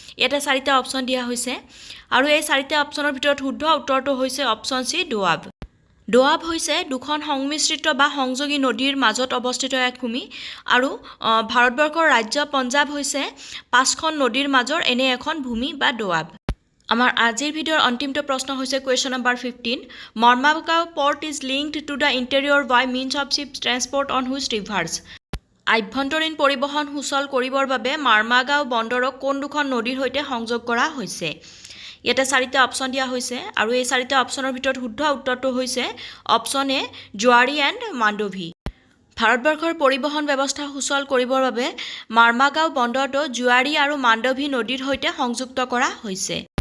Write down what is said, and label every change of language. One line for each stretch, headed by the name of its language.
Assamese: এটা চাৰিটা অপশ্যন দিয়া হৈছে আৰু এই চাৰিটা অপশ্যনৰ ভিতৰত শুদ্ধ উত্তৰটো হৈছে অপশ্যন চি দোৱাব। দোৱাব হৈছে দুখন সংমিশ্ৰিত বা সংযোগী নদীৰ মাজত অৱস্থিত এক ভূমি আৰু ভাৰতবৰ্ষৰ ৰাজ্য পঞ্জাৱ হৈছে 5খন নদীৰ মাজৰ এনে এখন ভূমি বা দোৱাব। আমাৰ আজিৰ ভিডিঅ'ৰ অন্তিমটো প্ৰশ্ন হৈছে question number 15.
English: Marmagao port is linked to the interior by means of ship transport on which rivers?
Assamese: আভ্যন্তৰীণ পৰিবহণ সুচল কৰিবৰ বাবে মাৰ্মাগাঁও বন্দৰক কোন দুখন নদীৰ সৈতে সংযোগ কৰা হৈছে? ইয়াতে চাৰিটা অপশ্যন দিয়া হৈছে আৰু এই চাৰিটা অপশ্যনৰ ভিতৰত শুদ্ধ উত্তৰটো হৈছে অপশ্যন এ জোৱাৰী এণ্ড মাণ্ডভি। ভাৰতবৰ্ষৰ পৰিবহণ ব্যৱস্থা সুচল কৰিবৰ বাবে মাৰ্মাগাঁও বন্দৰটো জোৱাৰী আৰু মাণ্ডভি নদীৰ সৈতে সংযুক্ত কৰা হৈছে।